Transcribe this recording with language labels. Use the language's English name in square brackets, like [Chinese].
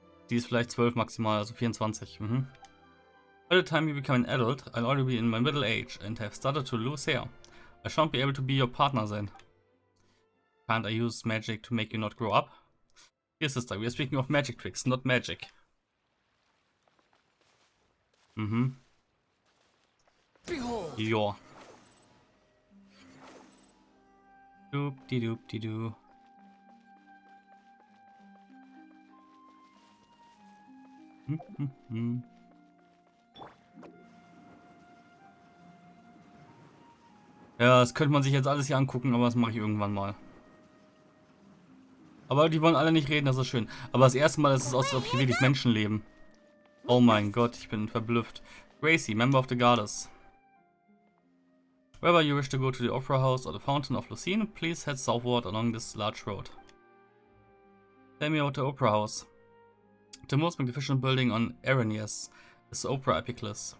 [German] Die ist vielleicht 12 maximal, also 24. Mhm. [English] By the time you become an adult, I'll already be in my middle age and have started to lose hair. I shan't be able to be your partner then. Can't I use magic to make you not grow up? Dear sister, we are speaking of magic tricks, not magic. Mhm. [German] Ja. Doop-di-doop-di-doo. Ja, das könnte man sich jetzt alles hier angucken, aber das mache ich irgendwann mal. Aber die wollen alle nicht reden, das ist schön. Aber das erste Mal ist es aus, als ob hier wirklich Menschen leben. Oh mein Gott, ich bin verblüfft. [English] Gracie, Member of the Goddess. Wherever you wish to go to the Opera House or the Fountain of Lucine, please head southward along this large road. Tell me about the Opera House. The most magnificent building on Aranias is the Opera Epiclus.